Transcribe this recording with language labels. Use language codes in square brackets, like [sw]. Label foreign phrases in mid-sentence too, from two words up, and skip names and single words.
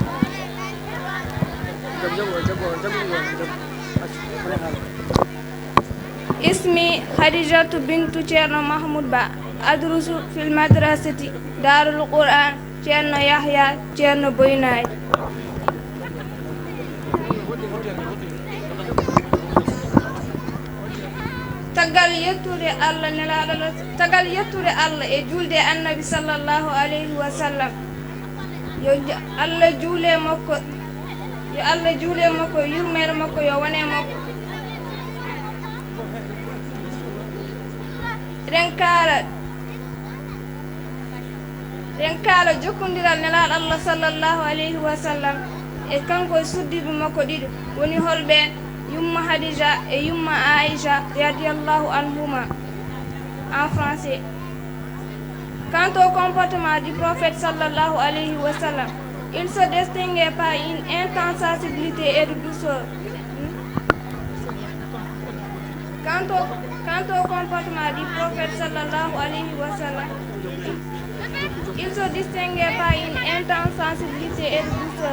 [ar] اسمي خديجة بنت تشيرنو محمود با، أدرس في المدرسة دار القرآن تشيرنو يحيى تشيرنو بويناي. [ff] tagal yettude Allah e julde annabi [ar] صلى الله عليه وسلم. [ff] Yo Allah juule makko yurmere makko yo wone makko. Renkala jokkondiral nelaɗo Allah [ar] صلى الله عليه وسلم [ff] e kanko e suddiɓe makko ɗiɗi woni holɓe Yumma Khadija et Yumma Aïcha [ar] رضي الله عنهما. [fr] En français. Quant au comportement du prophète [ar] صلى الله عليه وسلم, [fr] il se distinguait par une intense sensibilité et de douceur. Quant au comportement du prophète [ar] صلى الله عليه وسلم, [fr] il se distinguait par une intense sensibilité et de douceur.